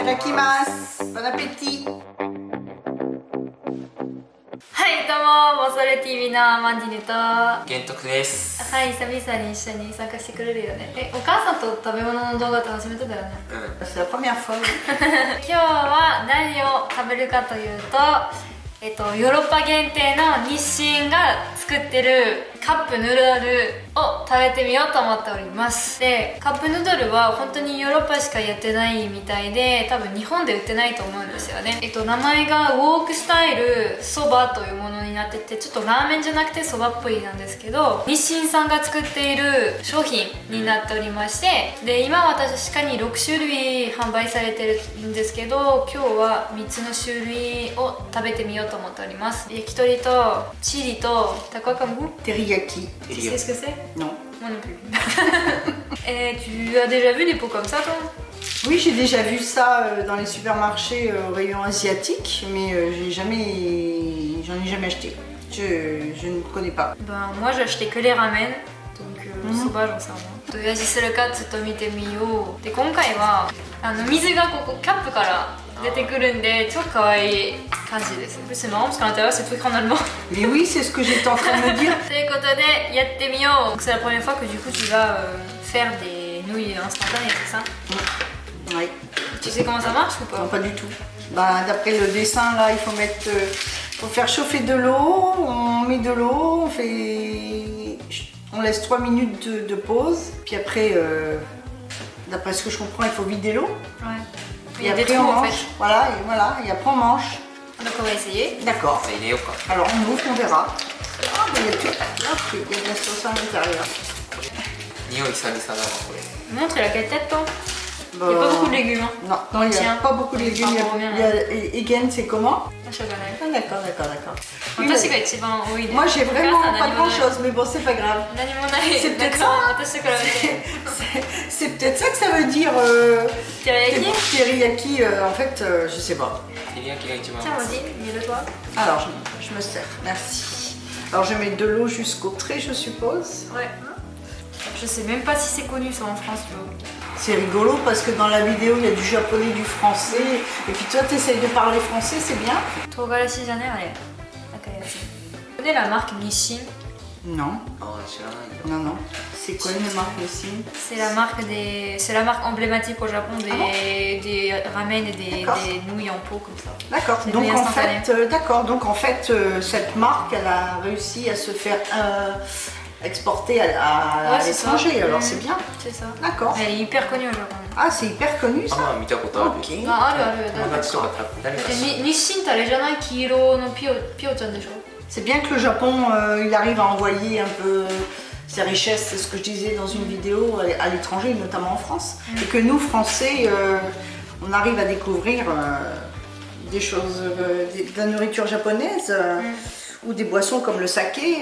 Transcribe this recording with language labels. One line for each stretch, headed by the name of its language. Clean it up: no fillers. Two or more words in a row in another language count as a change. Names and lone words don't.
Japanese: Itadakimasu.
French: Bon appétit.
Japanese: はい、どうも、モソレ TV のマンディネと。玄徳です。はい、久々に一緒に参加してくれるよね。お母さんと食べ物の動画って初めてだよね。
French: C'est la première fois.
Japanese: 今日は何を食べるかというと、ヨーロッパ限定の日清が作ってるカップヌードルを食べてみようと思っております。で、カップヌードルは本当にヨーロッパしかやってないみたいで、多分日本で売ってないと思うんですよね。名前がウォークスタイルそばというものになってて、ちょっとラーメンじゃなくてそばっぽいなんですけど、日清さんが作っている商品になっておりまして、で、今は確かに6種類販売されてるんですけど、今日は3つの種類を食べてみようと思っております。焼き鳥とチリとタコカム。 Teriyaki.
French: Tu sais ce que c'est? Non. Moi non plus. Et tu as déjà vu des pots comme ça, toi? Oui, j'ai déjà vu ça dans les supermarchés au rayon asiatique, mais j'en ai jamais acheté. Je ne connais pas. Ben, moi j'ai acheté que les ramen, donc soba j'en sais rien.
Japanese: どういう味するかちょっと見てみよう。で、今回は水がここキャップから出てくるんで超可愛い感じです。
French: C'est marrant parce qu'à l'intérieur c'est tout écrit en allemand. Mais oui, c'est ce que j'étais en train de me dire.
Japanese: ということでやってみよう。
French: C'est la première fois que du coup tu vas faire des nouilles instantanées, c'est ça? Oui. Tu sais comment ça marche ou pas? Non, pas du tout. Bah, d'après le dessin là, il faut mettre, faut faire chauffer de l'eau. On met de l'eau, on laisse 3 minutes de pause. Puis après, d'après ce que je comprends, il faut vider l'eau. Ouais. Et après on mange. Voilà, et après on mange. Donc on va essayer. D'accord.
Japanese: 入れようか。
French: Alors on ouvre, on verra. Ah, mais il y a tout. Ah, il y a de la sauce à l'intérieur.
Japanese: 匂い久々だわこれ。
French: Montre la tête, toi. Bah, Il n'y a pas beaucoup de légumes. Hein. Non, il n'y a Tiens. pas beaucoup de légumes. Ah, bon, bien, Egen, c'est comment? Ah, chocolat. Ah, d'accord. Oui,
Japanese: 私が一番多いね。
French: moi j'ai vraiment
Japanese: お母さん
French: pas
Japanese: 何も
French: grand
Japanese: ない
French: chose, mais bon, c'est pas grave.
Japanese: 何もない。
French: C'est peut-être
Japanese: だから
French: ça.
Japanese: 私から見て。
French: C'est peut-être ça que ça veut dire. Teriyaki? Teriyaki, en fait, je sais pas.
Japanese: 照り焼きが一番。
French: Tiens, vas-y, mets-le-toi. Alors, je me sers. Merci. Alors, je mets de l'eau jusqu'au trait, je suppose. Ouais. Je sais même pas si c'est connu ça en France, tu vois. C'est rigolo parce que dans la vidéo, il y a du japonais, du français. Et puis toi, tu essayes de parler français, c'est bien.
Japanese: Togarashi じゃねあれ。赤いやつ。
French: Tu connais la marque Nissin? Non,
Japanese: ああ知らないんだ。
French: non. C'est quoi une marque ici? C'est la marque emblématique au Japon des ramen et des nouilles en pot comme ça. D'accord. C'est Donc nouilles en instantanées. fait, cette marque, elle a réussi à se faire exporter à Ouais, c'est l'étranger. ça. Alors c'est bien. C'est ça. D'accord. Elle est hyper connue au Japon. Ah, c'est hyper connu
Japanese: あ
French: ça.
Japanese: まあ見たことある。 Ok. あるある。友達とか誰か知ってる。日清ってあれじゃない？黄色のピオちゃんでしょ？
French: C'est bien que le Japon, il arrive à envoyer un peu ses richesses, c'est ce que je disais dans une vidéo, à l'étranger, notamment en France. Et que nous, Français, on arrive à découvrir des choses, de la nourriture japonaise ou des boissons comme le saké.